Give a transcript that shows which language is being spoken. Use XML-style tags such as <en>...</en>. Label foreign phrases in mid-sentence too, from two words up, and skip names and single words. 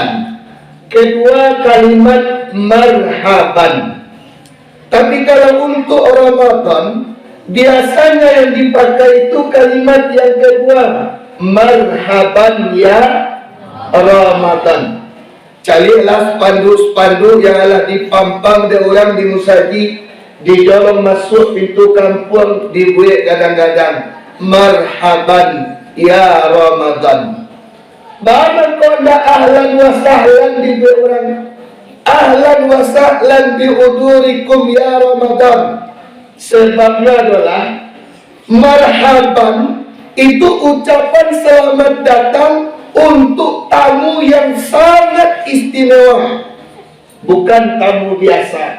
<id>Kedua kalimat marhaban. Tapi kalau untuk Ramadan biasanya yang dipakai itu kalimat yang kedua,</id> <ar>marhaban ya Ramadan.</ar> <id>Carilah spanduk-spanduk yang ada dipampang de orang di musaji. Didorong masuk pintu kampung dibuat gadang-gadang</id> <ar>marhaban ya Ramadan.</ar> <id>Bahkan kau nak</id> <ar>ahlan wa sahlan</ar> <id>dibuat orang</id> <ar>ahlan wa sahlan biudurikum ya Ramadan.</ar> <id>Sebabnya adalah marhaban itu ucapan selamat datang untuk tamu yang sangat istimewa, bukan tamu biasa.</id>